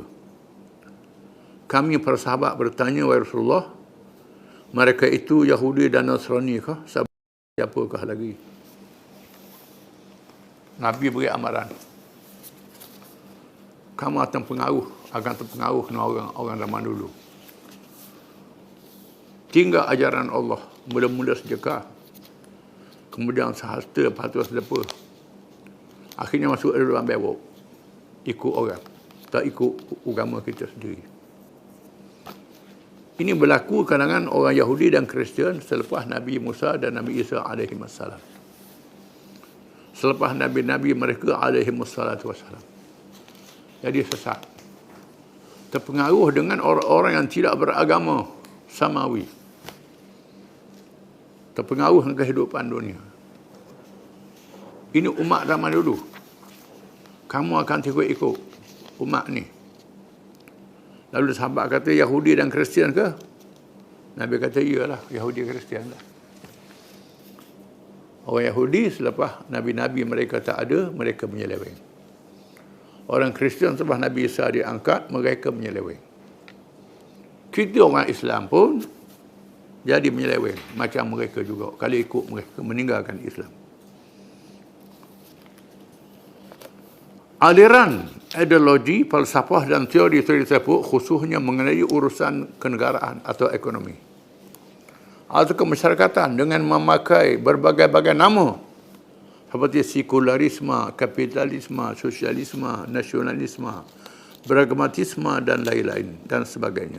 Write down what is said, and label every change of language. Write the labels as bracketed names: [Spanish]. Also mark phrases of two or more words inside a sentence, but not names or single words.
[Malay] Kami para sahabat bertanya, wahai Rasulullah, mereka itu Yahudi dan Nasrani kah? Siapakah lagi? Nabi beri amaran. kamu akan terpengaruh dengan orang zaman dulu. Tinggal ajaran Allah, mula-mula sedekah, kemudian sehasta, lepas tu sedapa. Akhirnya masuk dalam bewok, ikut orang, tak ikut agama kita sendiri. Ini berlaku kalangan orang Yahudi dan Kristian selepas Nabi Musa dan Nabi Isa [Arabic] عليه السلام. [Malay] Selepas Nabi-Nabi mereka [Arabic] عليه الصلاة والسلام. [Malay] Jadi sesat. Terpengaruh dengan orang-orang yang tidak beragama samawi. Terpengaruh dengan kehidupan dunia. Ini umat zaman dulu. Kamu akan ikut umat ni. Lalu sahabat kata Yahudi dan Kristian ke? Nabi kata iyalah, Yahudi Kristian lah. Orang Yahudi selepas Nabi-Nabi mereka tak ada, mereka menyeleweng. Orang Kristian selepas Nabi Isa diangkat, mereka menyeleweng. Kita orang Islam pun jadi menyeleweng macam mereka juga. Kalau ikut mereka meninggalkan Islam. Aliran ideologi, falsafah dan teori-teori tersebut khususnya mengenai urusan kenegaraan atau ekonomi atau kemasyarakatan dengan memakai berbagai-bagai nama seperti sekularisme, kapitalisme, sosialisme, nasionalisme, beragamatisme dan lain-lain dan sebagainya.